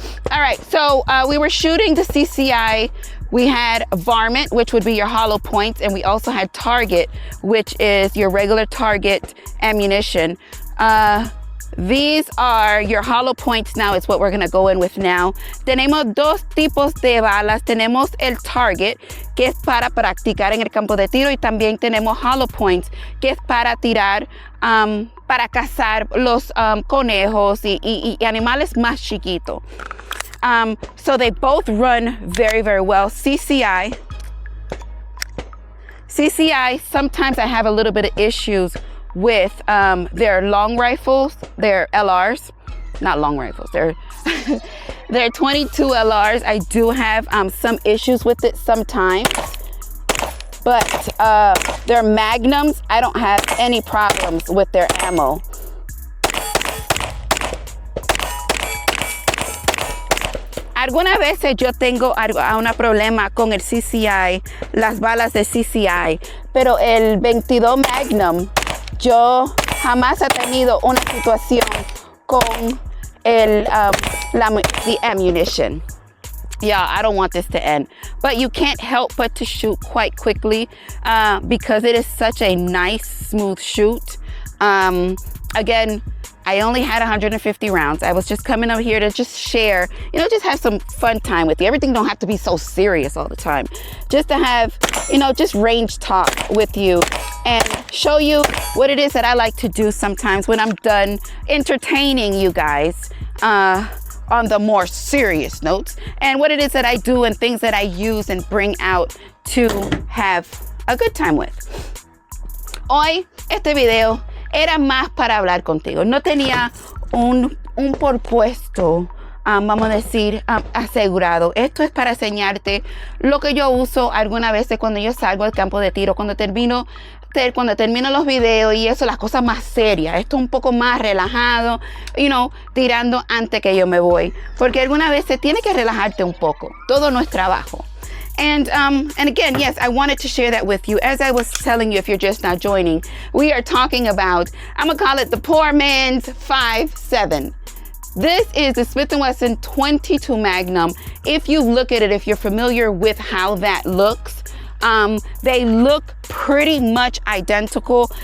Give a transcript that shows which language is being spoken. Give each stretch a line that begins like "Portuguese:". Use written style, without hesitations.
English: All right, so we were shooting the CCI. We had varmint, which would be your hollow points, and we also had target, which is your regular target ammunition. These are your hollow points now, is what we're gonna go in with now.
Spanish: Tenemos dos tipos de balas. Tenemos el target, que es para practicar en el campo de tiro, y también tenemos hollow points, que es para tirar, para cazar los conejos y animales más chiquitos.
English: So they both run very, very well. CCI, sometimes I have a little bit of issues with their long rifles, their LRs, not long rifles, they're 22 LRs. I do have some issues with it sometimes, but their magnums, I don't have any problems with their ammo.
Spanish: Algunas veces yo tengo un problema con el CCI, las balas de CCI, pero el 22 Magnum, yo jamás he tenido una situación con
English: the ammunition. Yeah, I don't want this to end, but you can't help but to shoot quite quickly because it is such a nice, smooth shoot. Again, I only had 150 rounds. I was just coming over here to just share, just have some fun time with you. Everything don't have to be so serious all the time. Just to have, just range talk with you and show you what it is that I like to do sometimes when I'm done entertaining you guys on the more serious notes, and what it is that I do and things that I use and bring out to have a good time with.
Spanish: Hoy, este video era más para hablar contigo. No tenía un propuesto, vamos a decir, asegurado. Esto es para enseñarte lo que yo uso algunas veces cuando yo salgo al campo de tiro, cuando termino los videos y eso, las cosas más serias. Esto es un poco más relajado, tirando antes que yo me voy. Porque algunas veces tienes que relajarte un poco. Todo no es trabajo.
English: And again, yes, I wanted to share that with you. As I was telling you, if you're just now joining, we are talking about, I'm gonna call it the poor man's 5.7. This is the Smith & Wesson 22 Magnum. If you look at it, if you're familiar with how that looks, they look pretty much identical.